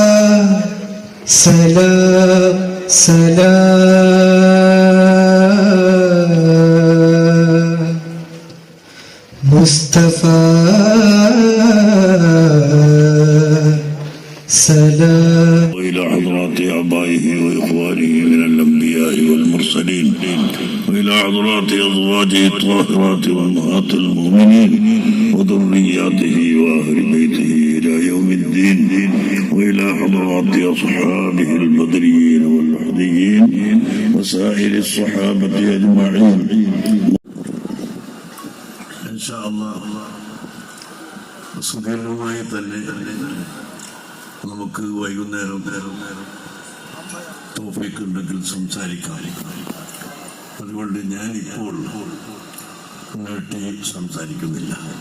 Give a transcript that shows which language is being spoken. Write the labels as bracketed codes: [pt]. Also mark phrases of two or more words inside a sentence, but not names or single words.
[ar] سلام سلام مصطفى سلام وإلى حضرات آبائه وإخوانه من الأنبياء والمرسلين وإلى حضرات أزواجه الطاهرات وأمهات المؤمنين وذرياته وأهل بيته إلى يوم الدين وإلى حضرات أصحابه البدريين والمهديين وسائر الصحابة أجمعين إن شاء الله [ml] സുഖകരമായി തന്നെ നമുക്ക് വൈകുന്നേരം തോഫീക്ക് ഉണ്ടെങ്കിൽ സംസാരിക്കാം. അതുകൊണ്ട് ഞാനിപ്പോൾ നീട്ടി സംസാരിക്കുന്നില്ല.